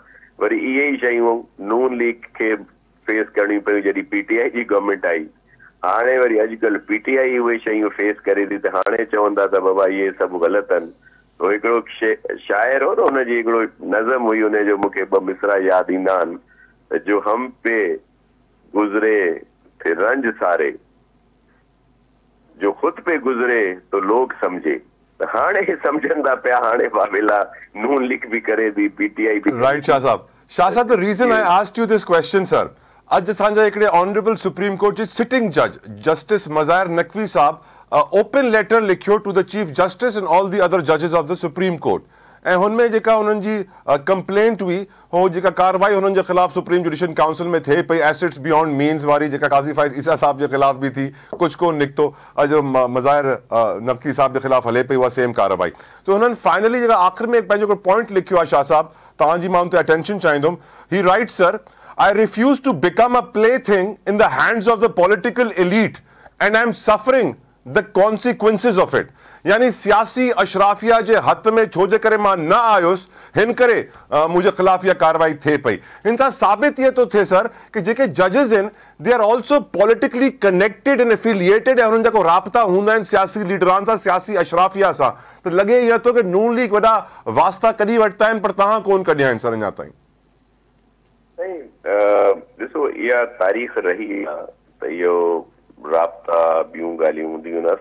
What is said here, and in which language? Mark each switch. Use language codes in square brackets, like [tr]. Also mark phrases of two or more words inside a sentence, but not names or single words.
[sd] वरी इहे ई शयूं नून लीग खे फेस करणियूं पियूं जॾहिं PTI जी गवर्नमेंट आई। हाणे वरी अॼुकल्ह PTI उहे शयूं फेस करे थी, त हाणे चवंदा त बाबा इहे सभु ग़लति आहिनि। तो हिकिड़ो शाइर हो न, हुनजी हिकिड़ो नज़म हुई, हुनजो मूंखे 2 मिसरा यादि ईंदा आहिनि त [ur] جو ہم پہ گزرے تھے رنج سارے، جو خود پہ گزرے تو لوگ سمجھے. [sd] त हाणे सम्झनि था पिया, हाणे बाबेला नून लीग भी करे थी, PTI भी। राइट शाह साहब, [en] the reason I asked you this question sir, [sd] अज असांजा हिकिड़े ऑनरेबल सुप्रीम कोर्ट जे सिटिंग जज जस्टिस मज़ाहिर नकवी साहब ओपन लेटर लिखियो [en] to the Chief Justice and all the other judges of the Supreme Court, [sd] ऐं हुनमें जेका हुननि जी कंप्लेंट हुई, हो जेका कार्रवाई हुननि जे ख़िलाफ़ सुप्रीम जुडिशियल काउंसिल में थिए पई, [en] assets beyond means [sd] वारी जेका काज़ी फाइज़ ईसा साहब जे ख़िलाफ़ भी थी, कुछ कोन निकितो, अॼु मज़ाहिर नकवी साहब जे ख़िलाफ़ हले पई उहा सेम कार्रवाई। तो हुननि फाइनली जेका आख़िर में पंहिंजो कोई पॉइंट लिखियो आहे शाह साहब, तव्हांजी मां उन ते अटेंशन चाहींदुमि। [en] He right sir, I refuse to become a plaything in the hands of the political elite and I am suffering the consequences of it. [sd] यानी सियासी अशराफिया जे हथ में छो जे करे मां न आयुसि, हिन करे मुझे खिलाफ इहा कार्रवाई थिए पई। हिन सां साबित इहे थो थिए सर कि जेके जजिस आहिनि [en] they are also politically connected and affiliated, [sd] ऐं हुननि जेको राब्ता हूंदा आहिनि सियासी लीडरान सां, सियासी अशराफिया सां। त लॻे इहो थो कि नून लीग वॾा वास्ता कढी वरिता आहिनि, पर तव्हां कोन कढिया आहिनि सर अञा ताईं। ॾिसो, इहा तारीख़ रही आहे त इहो राब्ता ॿियूं ॻाल्हियूं हूंदियूं आहिनि।